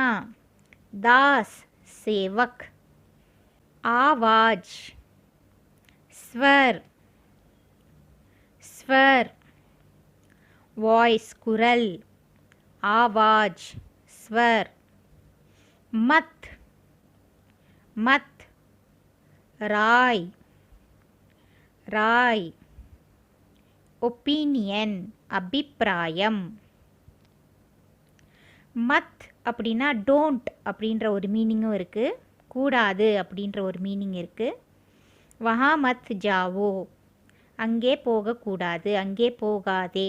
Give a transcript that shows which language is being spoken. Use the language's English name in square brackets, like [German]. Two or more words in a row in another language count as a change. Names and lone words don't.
[Hindi] दास, सेवक. आवाज, स्वर, स्वर. वॉइस, कुरल. आवाज, स्वर. मत, मत. राय, राय. [Tamil] ஒப்பீனியன், அபிப்பிராயம். மத் அப்படின்னா டோன்ட் அப்படின்ற ஒரு மீனிங்கும் இருக்குது, கூடாது அப்படின்ற ஒரு மீனிங் இருக்குது. [Hindi] वहाँ मत जाओ, அங்கே போகக்கூடாது, அங்கே போகாதே.